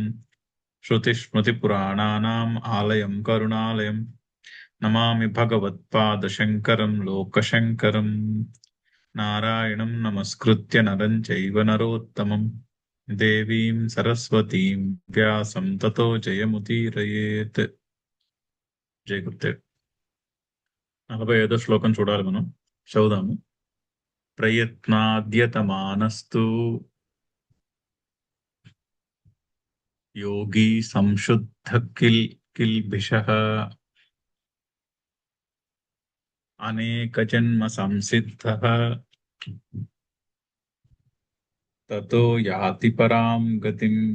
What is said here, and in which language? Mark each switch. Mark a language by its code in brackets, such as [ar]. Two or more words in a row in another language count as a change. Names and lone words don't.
[sa] श्रुतिस्मृतिपुराणानाम् आलयं करुणालयम् नमामि भगवत्पादशङ्करं लोकशङ्करम्। नारायणं नमस्कृत्य नरं चैव नरोत्तमं देवीं सरस्वतीं व्यासं ततो जयमुदीरयेत्। [te] జయ గురుదేవ్. 45వ శ్లోకం చూడాలి మనం. చదువుదాము. [sa] ప్రయత్నాద్యతమానస్తు యోగి సంశుద్ధ కిల్బిషః అనేక జన్మ సంసిద్ధః తతో యాతి పరాం గతిం.